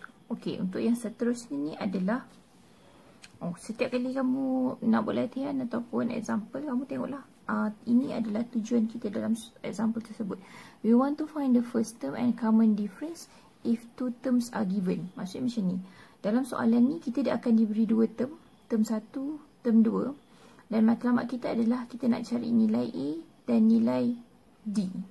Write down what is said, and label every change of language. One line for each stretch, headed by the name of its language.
Malay: Okey, untuk yang seterusnya ni adalah setiap kali kamu nak buat latihan ataupun example, kamu tengoklah. Ini adalah tujuan kita dalam example tersebut.
English: We want to find the first term and common difference if two terms are given.
Malay: Maksudnya macam ni. Dalam soalan ni kita akan diberi dua term. Term 1, term 2. Dan matlamat kita adalah kita nak cari nilai A dan nilai D.